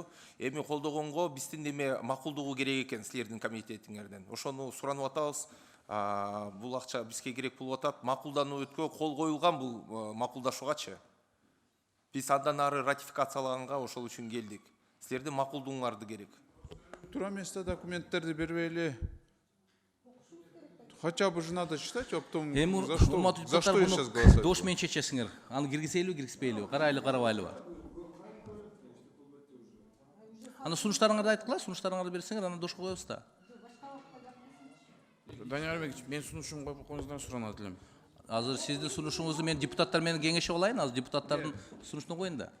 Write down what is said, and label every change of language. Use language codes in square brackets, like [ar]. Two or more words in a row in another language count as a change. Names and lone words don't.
[ky] Эми колдогонго биздин эме макулдугу керек экен силердин комитетиңерден. Ошону суранып атабыз. Бул акча бизге керек болуп атат. Макулданууга кол коюлган бул макулдашуугачы. Биз андан ары ратификациялаганга ошол үчүн келдик. Силердин макулдугуңарды керек. Тура место документтерди бербейли. [ru] Хотя бы же надо читать, а потом за что я сейчас голосовать? [ky] Добуш менен чечесиңер. Аны киргизелби, киргизбейлиби? Карайлы, карабайлыбы? Аны сунуштарыңарды айткыла, сунуштарыңарды берсеңер, аны добушка коебуз да. Данияр Арбекович, мен сунушумду коюп койгоңуздан суранат элем. Азыр сиздин сунушуңузду мен депутаттар менен кеңешип алайын, азыр депутаттардын сунушуна коеюн да.